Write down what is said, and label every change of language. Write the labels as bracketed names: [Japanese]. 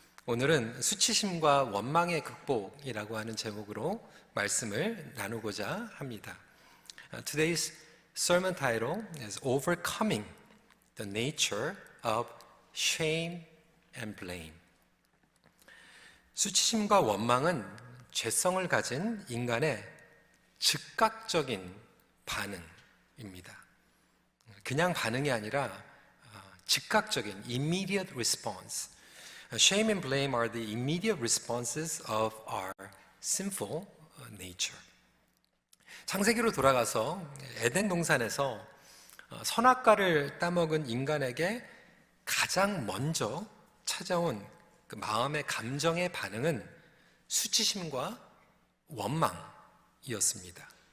[Korean] 오늘은 수치심과 원망의 극복이라고 하는 제목으로 말씀을 나누고자 합니다. [English] Today's sermon title is Overcoming the Nature of Shame and Blame. [Korean] 수치심과 원망은 죄성을 가진 인간의 즉각적인 반응입니다. 그냥 반응이 아니라 즉각적인 [English] immediate response. Shame and blame are the immediate responses of our sinful nature. [Korean] 창세기로 돌아가서 에덴 동산에서 선악과를 따먹은 인간에게 가장 먼저 찾아온 그 마음의 감정의 반응은 수치심과 원망이었습니다.